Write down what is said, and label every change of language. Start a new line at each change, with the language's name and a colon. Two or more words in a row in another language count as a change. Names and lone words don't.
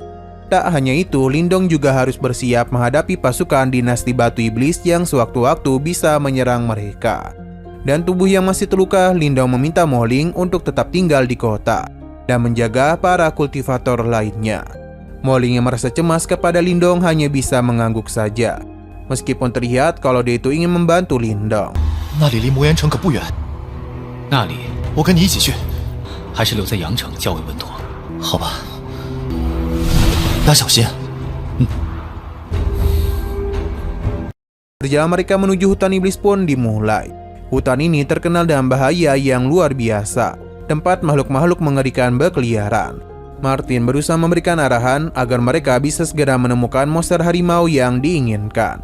Indonesian: Tak hanya itu, Lindong juga harus bersiap menghadapi pasukan dinasti Batu Iblis yang sewaktu-waktu bisa menyerang mereka. Dan tubuh yang masih terluka, Lindong meminta Mo Ling untuk tetap tinggal di kota dan menjaga para kultivator lainnya. Mo Ling yang merasa cemas kepada Lindong hanya bisa mengangguk saja, meskipun terlihat kalau dia itu ingin membantu Lindong.
Chinese: 那里离魔岩城可不远，那里我跟你一起去，还是留在阳城较为稳妥。好吧，大家小心。
Indonesian: Perjalanan mereka menuju hutan iblis pun dimulai. Hutan ini terkenal dengan bahaya yang luar biasa, tempat makhluk-makhluk mengerikan berkeliaran. Martin berusaha memberikan arahan agar mereka bisa segera menemukan monster harimau yang diinginkan.